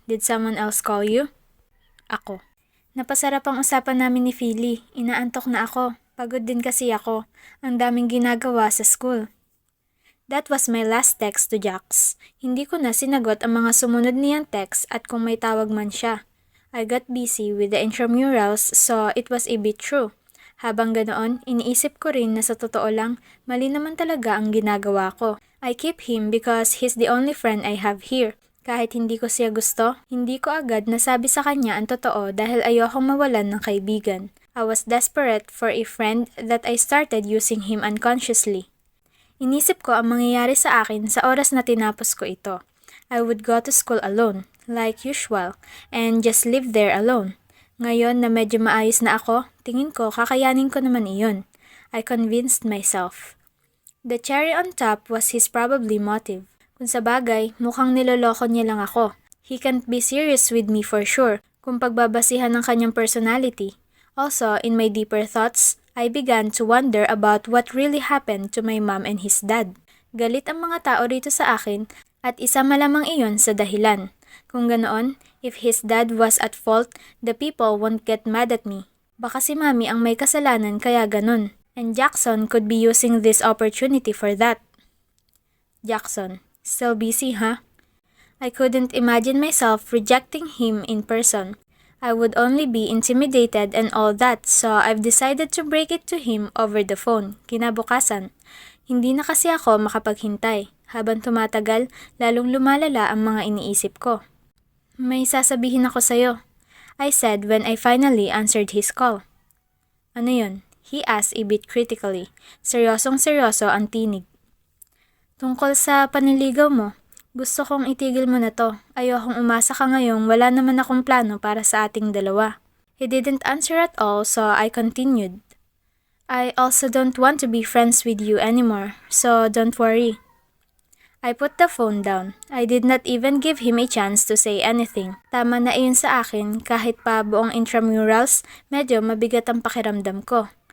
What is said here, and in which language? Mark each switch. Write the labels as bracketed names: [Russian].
[English] Did someone else call you? [Filipino] Ako. Napasarap ang usapan namin ni Philly. Inaantok na ako. Pagod din kasi ako. Ang daming ginagawa sa school. [English] That was my last text to Jax. [Filipino] Hindi ko na sinagot ang mga sumunod niyang text at kung may tawag man siya. [English] I got busy with the intramurals so it was a bit true. [Filipino] Habang ganoon, iniisip ko rin na sa totoo lang, mali naman talaga ang ginagawa ko. [English] I keep him because he's the only friend I have here. [Filipino] Kahit hindi ko siya gusto, hindi ko agad nasabi sa kanya ang totoo dahil ayokong mawalan ng kaibigan. [English] I was desperate for a friend that I started using him unconsciously. [Filipino] Inisip ko ang mangyayari sa akin sa oras na tinapos ko ito. [English] I would go to school alone, like usual, and just live there alone. [Filipino] Ngayon na medyo maayos na ako, tingin ko kakayanin ko naman iyon. [English] I convinced myself. The cherry on top was his probably motive. [Filipino] Kung sa bagay, mukhang niloloko niya lang ako. [English] He can't be serious with me for sure, [Filipino] kung pagbabasihan ng kanyang personality. [English] Also, in my deeper thoughts, I began to wonder about what really happened to my mom and his dad. [Filipino] Galit ang mga tao rito sa akin at isa malamang iyon sa dahilan. Kung ganoon, [English] if his dad was at fault, the people won't get mad at me. [Filipino] Baka si Mami ang may kasalanan kaya ganun. [English] And Jackson could be using this opportunity for that. Jackson. Still busy, huh? I couldn't imagine myself rejecting him in person. I would only be intimidated and all that, so I've decided to break it to him over the phone. [Filipino] Kinabukasan. Hindi na kasi ako makapaghintay. Habang tumatagal, lalong lumalala ang mga iniisip ko. May sasabihin ako sa'yo, [English] I said when I finally answered his call. [Filipino] Ano yun? [English] He asked a bit critically. [Filipino] Seryosong-seryoso ang tinig. Tungkol sa panliligaw mo, gusto kong itigil mo na to. Ayokong umasa ka ngayong wala naman akong plano para sa ating dalawa. [English] He didn't answer at all, so I continued. I also don't want to be friends with you anymore, so don't worry. I put the phone down. I did not even give him a chance to say anything. [Filipino] Tama na iyon sa akin, kahit pa buong intramurals, medyo mabigat ang pakiramdam ko.